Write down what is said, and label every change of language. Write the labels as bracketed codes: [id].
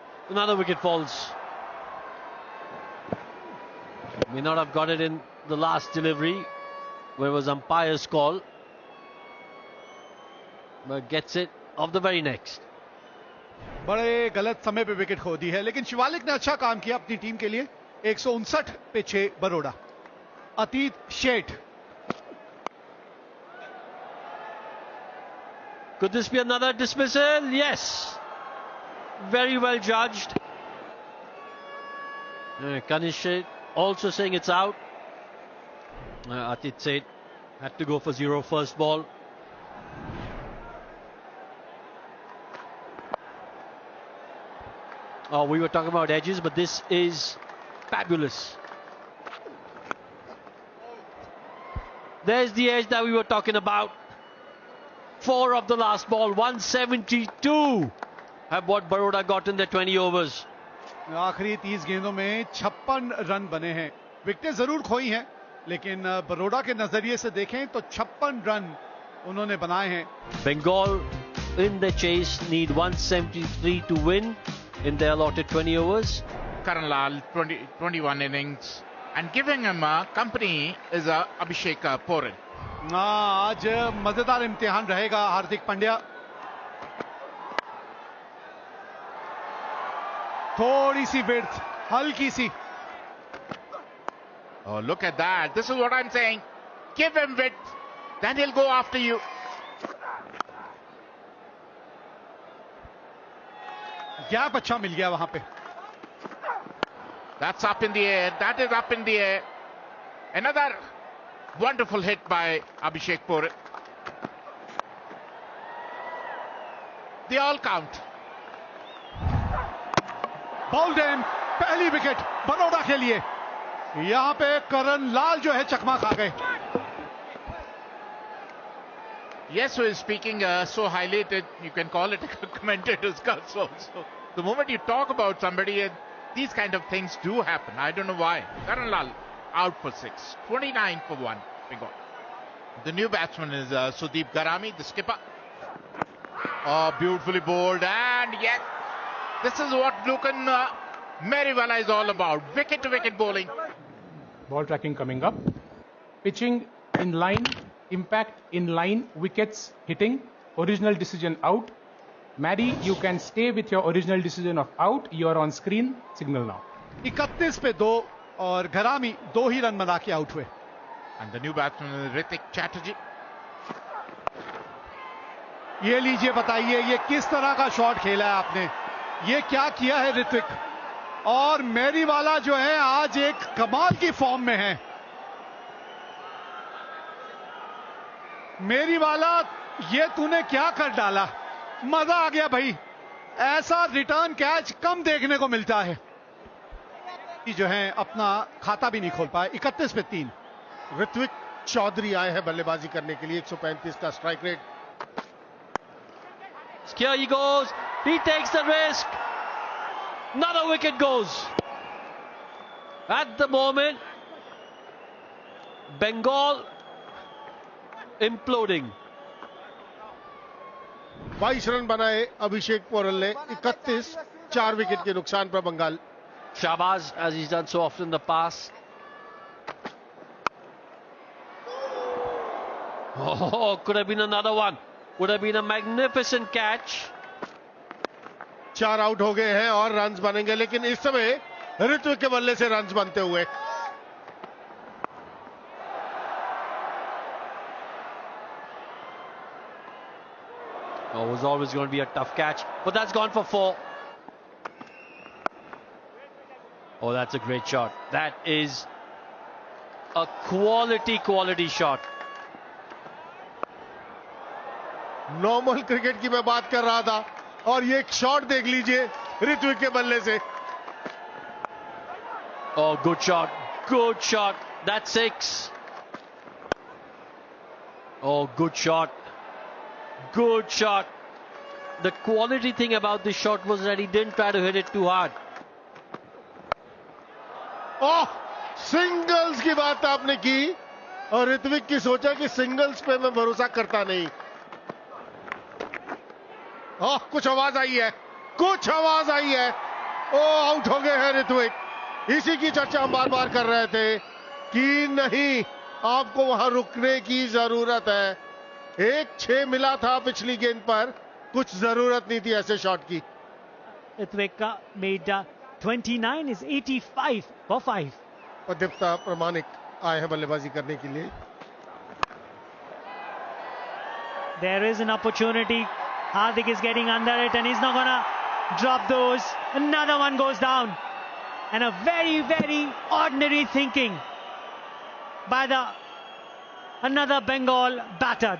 [en] Another wicket falls. May not have got it in the last delivery where it was umpire's call, but gets it off the very next. [hi] बड़े गलत समय पे wicket खो दी है, लेकिन शिवालिक ने अच्छा काम किया अपनी टीम के लिए. 159 पे 6 बरोड़ा. अतीत Sheth. [en] Could this be another dismissal? Yes. Very well judged. Kanish Sheth also saying it's out. Atit Seth had to go for 0 first ball. Oh, we were talking about edges, but this is fabulous. There's the edge that we were talking about. 4 of the last ball, 172 have what Baroda got in their 20 overs. [hi] आखिरी 30 गेंदों में 56 run बने हैं. विकेटें जरूर खोई हैं, लेकिन बरोड़ा के नजरिए से देखें तो 56 रन उन्होंने बनाए हैं. [en] Bengal in the chase need 173 to win in their allotted 20 overs. Karan Lal, 21 innings, and giving him company is Abhishek Poren. [hi] आज मजेदार इम्तिहान रहेगा हार्दिक पांड्या. थोड़ी सी विड्थ, हल्की सी. [en] Oh, look at that. This is what I'm saying. Give him width, then he'll go after you. [hi] Gap अच्छा मिल गया वहां पे. [en] That's up in the air. That is up in the air. Another wonderful hit by Abhishek Poren. They all count. [hi] बॉल्डेन, पहली wicket Baroda के लिए. यहां पे करण लाल जो है चकमा खा गए. [en] Yes, who is speaking so highly that you can call it a commentator's curse also. The moment you talk about somebody, these kind of things do happen. I don't know why. Karan Lal out for 6, 29 for 1. Bengal. The new batsman is Sudeep Garami, the skipper. Oh, beautifully bowled, and yes, this is what Lucan Meriwala is all about. Wicket to wicket bowling. Ball tracking coming up. Pitching in line, impact in line, wickets hitting, original decision out. Maddie, you can stay with your original decision of out. You are on screen. Signal now. [hi] 31 पे 2 और घरामी 2 ही run बना के out हुए. [en] And the new batsman is Ritik Chatterjee. [hi] ये लीजिए, बताइए ये किस तरह का शॉट खेला है आपने. ये क्या किया है ऋतिक. और मेरीवाला जो है आज एक कमाल की फॉर्म में है. मेरीवाला, ये तूने क्या कर डाला. मजा आ गया भाई. ऐसा रिटर्न कैच कम देखने को मिलता है. जो है अपना खाता भी नहीं खोल पाए. 31 पे 3. ऋत्विक चौधरी आए हैं बल्लेबाजी करने के लिए. 135 का strike rate. [en] Here he goes. He takes the risk. Another wicket goes. At the moment, Bengal imploding. [hi] 22 run बनाए अभिषेक पोरल ने. 31, 4 विकेट के नुकसान पर Bengal. [en] Shahbaz, as he's done so often in the past. Oh, could have been another one. Would have been a magnificent catch. [hi] 4 out हो गए हैं और runs बनेंगे, लेकिन इस समय ऋत्विक के बल्ले से रन्स बनते हुए. [en] Oh, it was always going to be a tough catch, but that's gone for 4. Oh, that's a great shot. That is a quality shot. [hi] Normal cricket की मैं बात कर रहा था, और ये एक शॉट देख लीजिए ऋत्विक के बल्ले से. [en] Oh, good shot. Good shot. That's 6. Oh, good shot. Good shot. The quality thing about this shot was that he didn't try to hit it too hard. [hi] Oh, singles की बात आपने की और ऋत्विक की सोचा कि सिंगल्स पे मैं भरोसा करता नहीं. ओह, कुछ आवाज आई है, कुछ आवाज आई है. ओह, आउट हो गए हैं ऋत्विक. इसी की चर्चा हम बार बार कर रहे थे कि नहीं, आपको वहां रुकने की जरूरत है. 1-6 मिला था पिछली गेंद पर, कुछ जरूरत नहीं थी ऐसे शॉट की. [en] Ritwik made 29 is 85 for 5. [hi] Pradipta प्रमाणिक आए हैं बल्लेबाजी करने के लिए. [en] There is an opportunity. Hardik is getting under it and he's not gonna drop those. Another one goes down. And a very, very ordinary thinking by another Bengal batter.